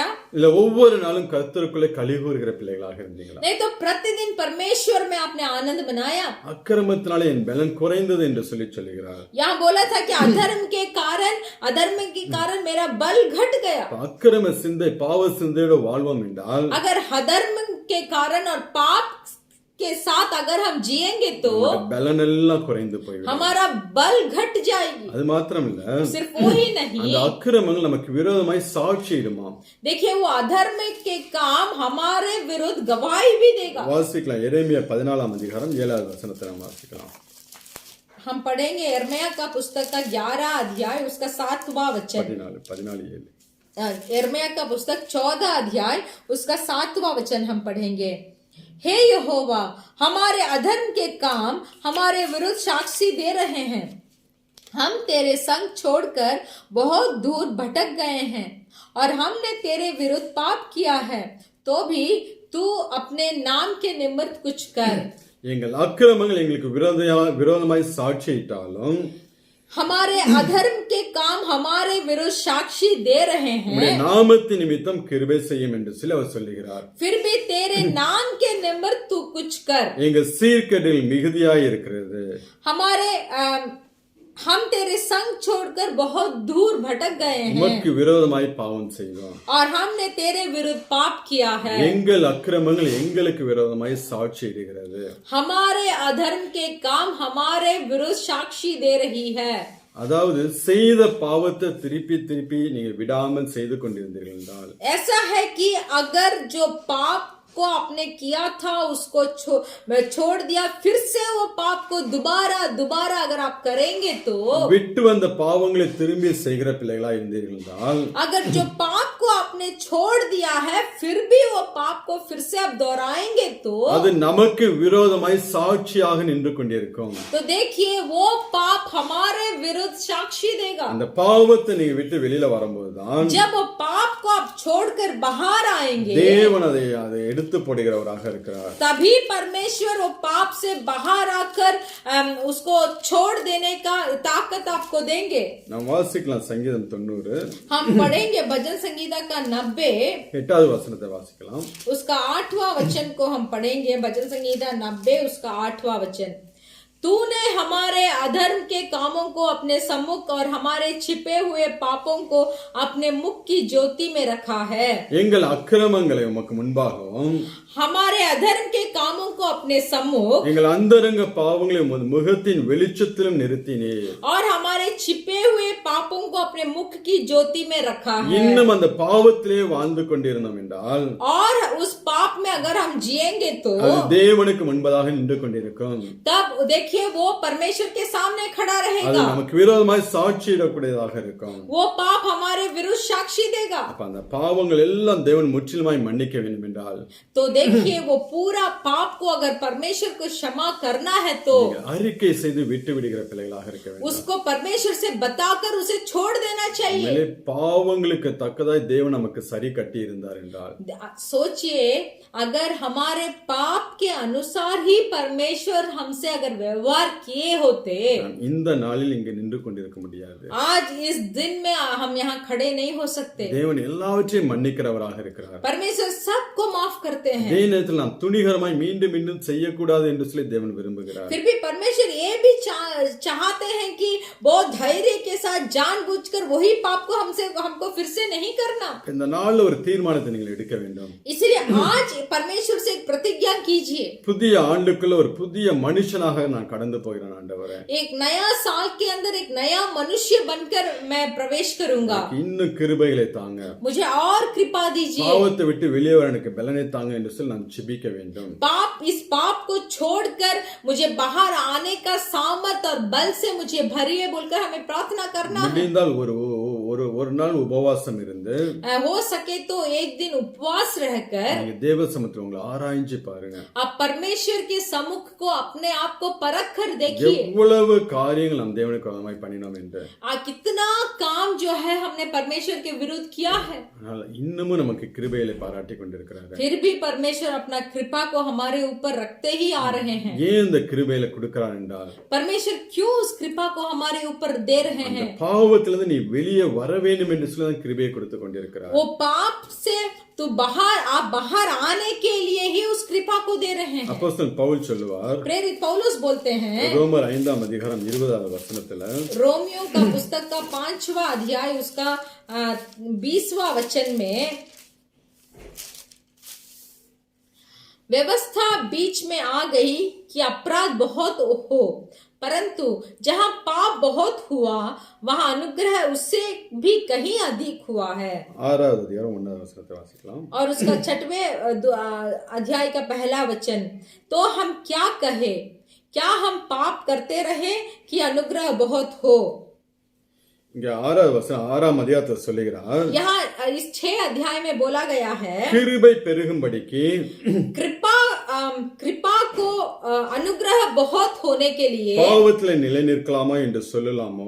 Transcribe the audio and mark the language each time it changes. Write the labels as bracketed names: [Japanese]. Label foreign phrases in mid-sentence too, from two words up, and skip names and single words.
[Tamil] இல்ல ஒவ்வொரு நாளும் கர்த்தருக்குள்ளே கலிகூறுகிற பிள்ளைகளாக இருந்தீங்களா? [Hindi] नहीं तो प्रतिदिन परमेश्वर में आपने आनंद मनाया. [Tamil] அக்கிரமத்தினாலே என் பலன் குறைந்தது என்று சொல்லுகிறார். [Hindi] यहाँ बोला था कि अधर्म के कारण मेरा बल घट गया. [Tamil] அக்கிரம சிந்தை பாவ சிந்தையோட வாழ்வோம் என்றால் [Hindi] अगर अधर्म के कारण और पाप के साथ अगर हम जिएंगे तो [Tamil] பலன் எல்லாம் குறைந்து போய்விடும். [Hindi] हमारा बल घट जाएगी. [Tamil] அது மாத்திரம் இல்ல, [Hindi] सिर्फ वो ही नहीं, [Tamil] அந்த அக்கிரமங்கள் நமக்கு விரோதமாய் சாட்சியிடுமாம். [Hindi] देखिए वो अधर्म के काम हमारे विरुद्ध गवाही भी देगा. [Tamil] வாசிக்கலாம் எரேமியா 14ஆம் அதிகாரம் 7வது வசனத்தை நாம் வாசிக்கலாம். [Hindi] हम पढ़ेंगे यिर्मयाह का पुस्तक का 11 अध्याय उसका 7वां वचन. 14:7 यिर्मयाह का पुस्तक 14 अध्याय उसका 7वां वचन हम पढ़ेंगे. हे यहोवा, हमारे अधर्म के काम हमारे विरुद्ध साक्षी दे रहे हैं. हम तेरे संग छोड़कर बहुत दूर भटक गए हैं और हमने तेरे विरुद्ध पाप किया है, तो भी तू अपने नाम के निमित्त कुछ कर. [Tamil] எங்கள் அக்கிரமங்கள் எங்களுக்கு விரோதமாய் சாட்சியிட்டாலும் [Hindi] हमारे अधर्म के काम हमारे विरुद्ध साक्षी दे रहे हैं, [Tamil] நாமத்தின் நிமித்தம் கிருபை செய்யும் என்று சொல்லி அவர் சொல்லுகிறார். [Hindi] फिर भी तेरे नाम के निमित्त तू कुछ कर. [Tamil] எங்கள் சீர்கேடில் மிகுதியாய் இருக்கிறது. [Hindi] हम तेरे संग छोड़कर बहुत दूर भटक गए हैं [Tamil] உமக்கு விரோதமாய் பாவம் செய்தோம். [Hindi] और हमने तेरे विरुद्ध पाप किया है. [Tamil] எங்கள் அக்கிரமங்கள் எங்களுக்கு விரோதமாய் சாட்சியிடுகிறது. [Hindi] हमारे अधर्म के काम हमारे विरुद्ध साक्षी दे रही है. [Tamil] அதாவது செய்த பாவத்தை திருப்பி திருப்பி நீங்க விடாமல் செய்து கொண்டிருந்தீர்கள் என்றால், [Hindi] ऐसा है कि अगर जो पाप को आपने किया था उसको छोड़ दिया, फिर से वो पाप को दोबारा अगर आप करेंगे तो [Tamil] விட்டு வந்த பாவங்களை திரும்பி செய்கிற பிள்ளைகளா இருந்தீர்கள் என்றால், [Hindi] अगर जो पाप को आपने छोड़ दिया है फिर भी वो पाप को फिर से आप दोहराएंगे तो [Tamil] அது நமக்கு விரோதமாய் சாட்சியாக நின்று கொண்டிருக்கும். [Hindi] तो देखिए वो पाप हमारे विरुद्ध साक्षी देगा. [Tamil] அந்த பாவத்தை நீங்க விட்டு வெளியில வரும்போதுதான் [Hindi] जब वो पाप को आप छोड़कर बाहर आएंगे, [Tamil] தேவன் அதை எடுத்து போடுகிறவராக இருக்கிறார். [Hindi] तभी परमेश्वर वो पाप से बाहर आकर उसको छोड़ देने का ताकत आपको देंगे. [Tamil] நாம் வாசிக்கலாம் சங்கீதம் 90 [Hindi] हम पढ़ेंगे भजन संगीता का 90 [Tamil] 8வது वचனத்தை வாசிக்கலாம். [Hindi] उसका 8वां वचन को हम पढ़ेंगे. भजन संगीता 90 उसका 8वां वचन. तूने हमारे अधर्म के कामों को अपने सम्मुख और हमारे छिपे हुए पापों को अपने मुख की ज्योति में रखा है. [Tamil] எங்கள் அக்கிரமங்களை உமக்கு முன்பாகவும் [Hindi] हमारे अधर्म के कामों को अपने सम्मुख [Tamil] எங்கள் அந்தரங்க பாவங்களை உமது முகத்தின் வெளிச்சத்திலும் நிறுத்தினீர். [Hindi] और हमारे छिपे हुए पापों को अपने मुख की ज्योति में रखा है. [Tamil] இன்னும் அந்த பாவத்திலே வாழ்ந்து கொண்டிருந்தோம் என்றால் [Hindi] और उस पाप में अगर हम जिएंगे तो [Tamil] அது தேவனுக்கு முன்பதாக நின்று கொண்டிருக்கும். [Hindi] तब देखिए वो परमेश्वर के सामने खड़ा [Tamil] அது [Hindi] रहेगा. [Tamil] நமக்கு விரோதமாய் சாட்சியிடக்கூடியதாக இருக்கும். [Hindi] वो पाप हमारे विरुद्ध साक्षी देगा. [Tamil] அப்ப அந்த பாவங்கள் எல்லாம் தேவன் முற்றிலுமாய் மன்னிக்க வேண்டும் என்றால் [Hindi] तो देखिए वो पूरा पाप को अगर परमेश्वर को क्षमा करना है तो [Tamil] அறிக்கை செய்து விட்டு விடுகிற பிள்ளைகளாக இருக்க வேண்டும். [Hindi] उसको परमेश्वर से बताकर उसे छोड़ देना चाहिए. [Tamil] மேலே பாவங்களுக்கு தக்கதாய் தேவன் நமக்கு சரி கட்டி இருந்தார் என்றால் [Hindi] सोचिए अगर हमारे पाप के अनुसार ही परमेश्वर हमसे अगर व्यवहार किए होते [Tamil] நான் இந்த நாளில் இங்கு நின்று கொண்டிருக்க முடியாது. [Hindi] आज इस दिन में हम यहाँ खड़े नहीं हो सकते. [Tamil] தேவன் எல்லாவற்றையும் மன்னிக்கிறவராக இருக்கிறார். [Hindi] परमेश्वर सबको माफ करते हैं. [Tamil] அதே நேரத்தில் நாம் துணிகரமாய் மீண்டும் மீண்டும் செய்யக்கூடாது என்று சொல்லி தேவன் விரும்புகிறார். [Hindi] फिर भी परमेश्वर ये भी चाहते हैं कि बहुत धैर्य के साथ जानबूझकर वही पाप को हमको फिर से नहीं करना. [Tamil] இந்த நாள்ல ஒரு தீர்மானத்தை நீங்கள் எடுக்க வேண்டும். [Hindi] इसलिए आज परमेश्वर से एक प्रतिज्ञा कीजिए. [Tamil] புதிய ஆண்டுக்குள்ள ஒரு புதிய மனுஷனாக நான் கடந்து போகிறேன் ஆண்டவரே. [Hindi] एक नया साल के अंदर एक नया मनुष्य बनकर मैं प्रवेश करूंगा. [Tamil] இன்னும் கிருபைகளை தாங்க. [Hindi] मुझे और कृपा दीजिए. [Tamil] பாவத்தை விட்டு வெளியே வர எனக்கு பலனை தாங்க என்று சொல்லி நான் ஜெபிக்க வேண்டும். [Hindi] इस पाप को छोड़कर मुझे बाहर आने का सामर्थ और बल से मुझे भरिए बोलकर हमें प्रार्थना करना है. [Tamil] முடிந்தால் ஒரு நாள் உபவாசம் இருந்து [Hindi] हो सके तो एक दिन उपवास रहकर [Tamil] நீங்க தேவ சமூகத்தில் உங்களை ஆராய்ஞ்சு பாருங்க. [Hindi] आप परमेश्वर के सम्मुख को अपने आप को परख कर देखिए. [Tamil] எவ்வளவு காரியங்கள் நம் தேவனுக்கு விரோதமாய் பண்ணினோம் என்று. [Hindi] कितना काम जो है हमने परमेश्वर के विरुद्ध किया है. [Tamil] ஆனால் இன்னமும் நமக்கு கிருபைகளை பாராட்டி கொண்டிருக்கிறார். [Hindi] फिर भी परमेश्वर अपना कृपा को हमारे ऊपर रखते ही आ रहे हैं. [Tamil] ஏன் இந்த கிருபைகளை கொடுக்கிறார் என்றால் [Hindi] परमेश्वर क्यों उस कृपा को हमारे ऊपर दे रहे हैं. [Tamil] பாவத்திலிருந்து நீ வெளியே வர வேண்டும் என்று சொல்லி தான் கிருபையை கொடுத்து கொண்டிருக்கிறார். [Hindi] वो पाप से तो आप बाहर आने के लिए ही उस कृपा को दे रहे हैं. [Tamil] அப்போஸ்தலன் பவுல் சொல்லுவார் [Hindi] प्रेरित पौलुस बोलते हैं [Tamil] ரோமர் 5ஆம் அதிகாரம் 20வது வசனத்துல [Hindi] रोमियो का पुस्तक का 5वां अध्याय उसका 20वां वचन में व्यवस्था बीच में आ गई कि अपराध बहुत हो, परंतु जहां पाप बहुत हुआ वहां अनुग्रह उससे भी कहीं अधिक हुआ है. [Tamil] 6வது அதிகாரம் 1வது வசனத்தை வாசிக்கலாம். [Hindi] और उसका 6वें अध्याय का पहला वचन. तो हम क्या कहे, क्या हम पाप करते रहे कि अनुग्रह बहुत हो. [Tamil] இங்க 6வது வசனம் 6ஆம் அதிகாரத்தை சொல்லுகிறார். [Hindi] यहाँ इस 6 अध्याय में बोला गया है [Tamil] கிருபை பெருகும்படிக்கு [Hindi] कृपा को अनुग्रह बहुत होने के लिए [Tamil] பாவத்திலே நிலை நிற்கலாமா என்று சொல்லலாமோ